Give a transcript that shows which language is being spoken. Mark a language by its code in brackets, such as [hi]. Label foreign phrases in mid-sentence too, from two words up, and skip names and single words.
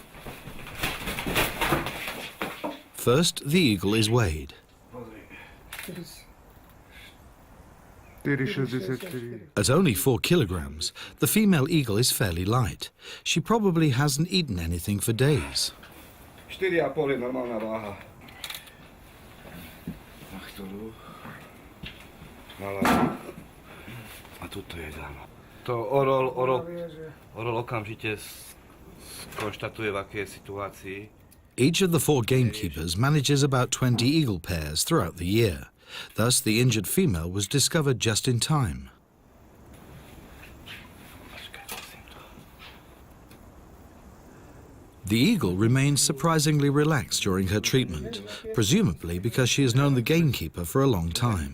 [en] First, the eagle is weighed. At only 4 kilograms, the female eagle is fairly light. She probably hasn't eaten anything for days. [sk] 4,5 je normálna váha. A tuto je dáma. To orol okamžite skonštatuje, v akej situácii. [en] Each of the 4 gamekeepers manages about 20 eagle pairs throughout the year. Thus, the injured female was discovered just in time. The eagle remains surprisingly relaxed during her treatment, presumably because she has known the gamekeeper for a long time.